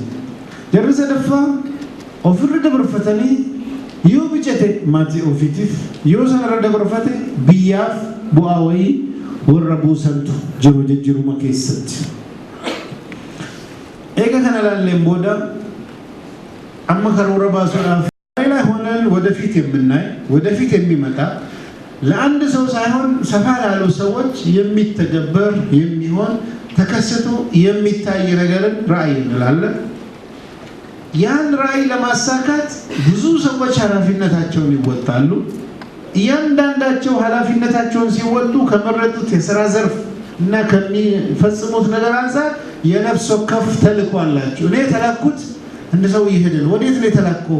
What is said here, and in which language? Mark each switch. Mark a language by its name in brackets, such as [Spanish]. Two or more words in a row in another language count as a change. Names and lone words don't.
[Oromo] Jarri sadaffaa ofirra dabarfatanii yoo bijate maatii ofiitiif, yoo sanarra dabarfate biyyaaf bu'aa wayii warra buusantu jiru jijjiiruma keessatti. Eega kana ilaalleen booda amma karoora baasuudhaaf [Amharic] ላይ ሆነን ወደፊት የምናይ ወደፊት የሚመጣ ለአንድ ሰው ሳይሆን ሰፋ ላሉ ሰዎች የሚተገበር የሚሆን ተከስቶ የሚታይ ነገርን ራዕይ እንላለን። ያን ራዕይ ለማሳካት ብዙ ሰዎች ኃላፊነታቸውን ይወጣሉ። እያንዳንዳቸው ኃላፊነታቸውን ሲወጡ ከመረጡት የሥራ ዘርፍ እና ከሚፈጽሙት ነገር አንፃር የነፍስ ወከፍ ተልዕኮ አላቸው። እኔ የተላኩት እንደ ሰው ይሄድን ወዴት ነው የተላከው?